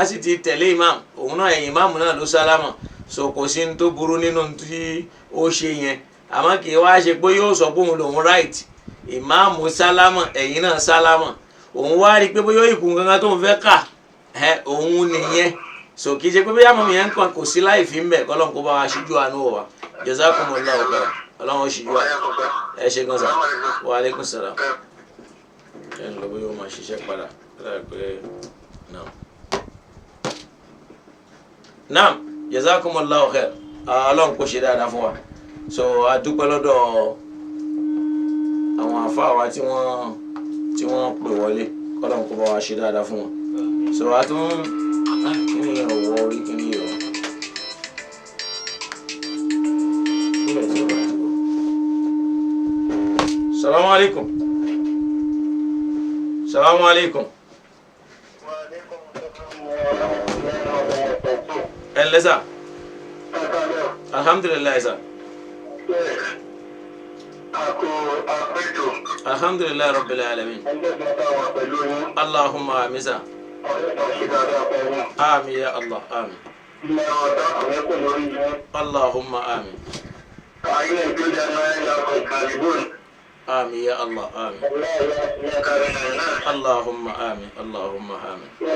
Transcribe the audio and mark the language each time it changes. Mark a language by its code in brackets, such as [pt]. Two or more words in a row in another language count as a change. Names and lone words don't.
[yo] sì ti tẹ̀lé ìmáàmù òun náà ẹ̀yìn ìmáàmù náà ló sálámà so kò sí ní tó burú nínú tí ó ṣe yẹn àmọ́ kì í wá ṣe pé yóò sọ pé òun lòun right ìmáàmù sálámà ẹ̀yìn náà sálámà òun wá rí i pé bóyá ìkùn kankan tó ń fẹ́ kà òun nìyẹn so kì í ṣe pé bóyá mọ̀mí yẹn kan kò sí láì fi ń bẹ̀ kọ́lọ́n kó bá wa ṣíjú àánú wa [ar] جزاكم الله خيرا [yo] ọlọ́run ṣíjú àánú ẹ ṣe gan sa wa [ar] عليكم السلام [yo] ẹ ń lọ bóyá ó máa ṣiṣẹ́ padà pé naam [ar] جزاكم الله خيرا [yo] ọlọ́run kò ṣe dáadáa fún wa so a dúpẹ́ lọ́dọ̀ àwọn àfáà wa tí wọ́n pè wọlé kọ́lọ́n kó bá wa ṣe dáadáa fún wọn so a tún kíni yẹn wọ orí kíni yẹn wọ. [ar] السلام عليكم السلام عليكم [yo] ẹ ǹlẹ́ sà alhamdulilayi sà [ar] الحمد لله رب العالمين اللهم آمين سا آمين يا الله آمين اللهم آمين آمين يا الله آمين اللهم آمين اللهم آمين